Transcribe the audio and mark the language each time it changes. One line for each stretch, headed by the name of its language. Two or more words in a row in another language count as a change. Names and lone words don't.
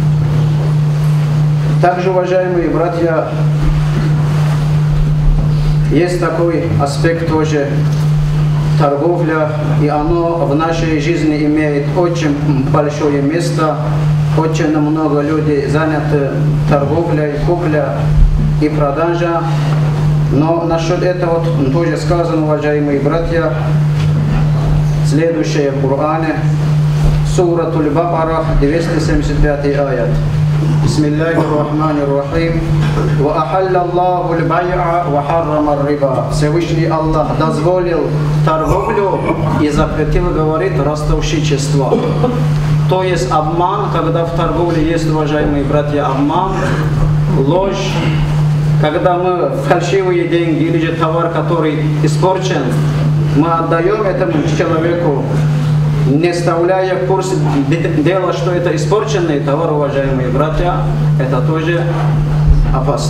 Russian: Также, уважаемые братья, есть такой аспект тоже торговля, и оно в нашей жизни имеет очень большое место. Очень много людей заняты торговлей, купля и продажа. Но насчет этого тоже сказано, уважаемые братья, следующее в Коране, сура Аль-Бакара, 275 аят.
Arabic: بسم الله الرحمن الرحيم. وأحل الله البيع وحرم الربا.
Russian: Всевышний Аллах дозволил торговлю и запретил, говорит, ростовщичество. То есть обман, когда в торговле есть, уважаемые братья, обман, ложь. Когда мы фальшивые деньги или же товар, который испорчен, мы отдаем этому человеку, не вставляя в курс дела, что это испорченный товар, уважаемые братья, это тоже опасно.